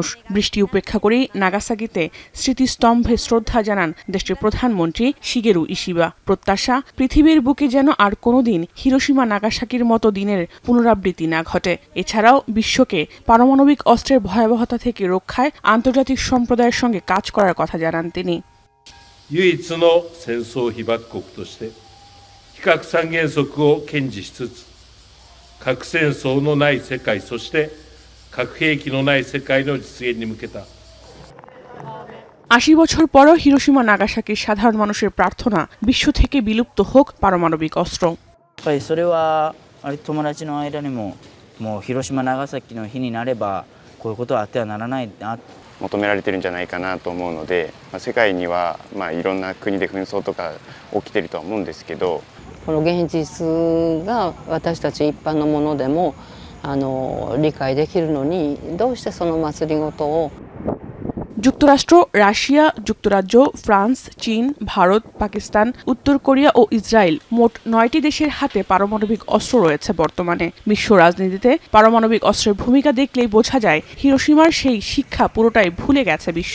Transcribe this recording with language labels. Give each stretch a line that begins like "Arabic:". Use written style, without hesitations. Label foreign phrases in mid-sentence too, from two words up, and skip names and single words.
Bangla: বৃষ্টি উপেক্ষা করেই নাগাসাকিতে স্মৃতিস্তম্ভে শ্রদ্ধা জানান দেশটির প্রধানমন্ত্রী শিগেরু ইশিবা। প্রত্যাশা, পৃথিবীর বুকে যেন আর কোনোদিন হিরোশিমা নাগাসাকির মতো দিনের পুনরাবৃত্তি না ঘটে। এছাড়াও বিশ্বকে পারমাণবিক অস্ত্রের ভয়াবহতা থেকে রক্ষায় আন্তর্জাতিক সম্প্রদায়ের সঙ্গে কাজ করার কথা জানান তিনি।
Japanese: 唯一の戦争被爆国として非核三原則を堅持しつつ、核戦争のない世界、そして核兵器のない世界の実現に向けた
Bangla: 80 বছর পরও হিরোশিমা নাগাসাকির সাধারণ মানুষের প্রার্থনা বিশ্ব থেকে বিলুপ্ত হোক পারমাণবিক অস্ত্র।
Japanese: それは友達の間にももう広島長崎の日になればこういうことはあってはならないな求められてるんじゃないかなと思うので、世界にはいろんな国で紛争とか起きてるとは思うんですけど、この現実が私たち一般のものでも理解できるのに、どうしてその祭りごとを
Bangla: যুক্তরাষ্ট্র, রাশিয়া, যুক্তরাজ্য, ফ্রান্স, চীন, ভারত, পাকিস্তান, উত্তর কোরিয়া ও ইসরায়েল মোট 9টি দেশের হাতে পারমাণবিক অস্ত্র রয়েছে বর্তমানে। বিশ্ব রাজনীতিতে পারমাণবিক অস্ত্রের ভূমিকা দেখলেই বোঝা যায় হিরোশিমার সেই শিক্ষা পুরোটাই ভুলে গেছে বিশ্ব।